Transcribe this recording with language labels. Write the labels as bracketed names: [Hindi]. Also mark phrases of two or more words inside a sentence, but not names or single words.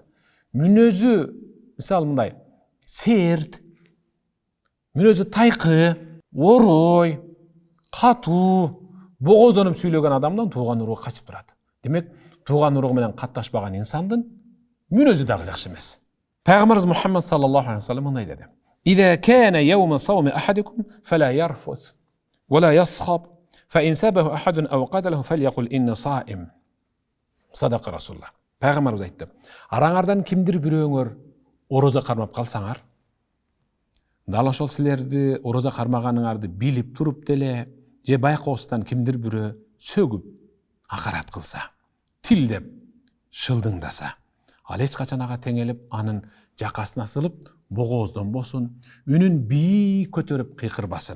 [Kyrgyz] Мүнөзү мисалы мындай серт, мүнөзү тайкы, орой, катуу, богоздонуп сүйлөгөн адамдан тууган уругу качып турат. Демек, тууган уругу менен катташпаган инсандын мүнөзү дагы жакшы эмес. Пайгамбарыбыз Мухаммад [Arabic] صلى الله عليه وسلم [Kyrgyz] мындай деди: [Arabic] "إذا كان يوم صوم أحدكم فلا يرفث ولا يصخب فإن سابه أحد أو قاتله فليقل إني صائم." صدق رسول الله. [Kyrgyz] Пайгамбарыбыз айтты: "Араңардан кимдир бирөөңөр ороза кармап калсаңар, дал ошол силерди ороза кармаганыңарды билип туруп деле, же байкоостан кимдир бирөө сөгүп, акарат кылса, тилдеп, шылдыңдаса, ал эч качан ага теңелип, анын жакасына сылып, богоздонбосун, үнүн бийик көтөрүп кыйкырбасын.